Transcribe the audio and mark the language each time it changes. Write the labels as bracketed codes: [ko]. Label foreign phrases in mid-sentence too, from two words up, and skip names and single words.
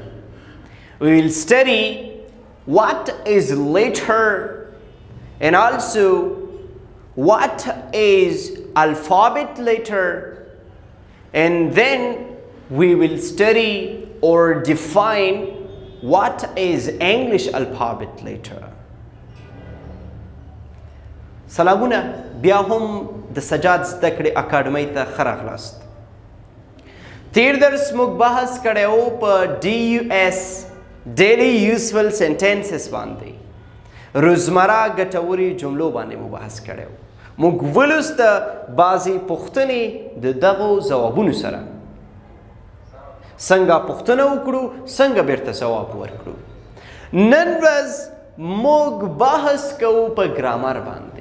[en] We will study what is letter and also what is alphabet letter, and then we will study or define what is English alphabet letter. [ps] سلامونه بیا هم د سجاد زده کړې اکاډمۍ ته ښه راغلاست. تیر درس موږ بحث کړی په [en] DUS daily useful sentences [ps] باندې، روزمره ګټورې جملو باندې مو بحث کړی و. موږ ولوسته بعضې پوښتنې د دغو ځوابونو سره، څنګه پوښتنه وکړو څنګه بیرته ځواب ورکړو. نن ورځ موږ بحث کوو په ګرامر باندې.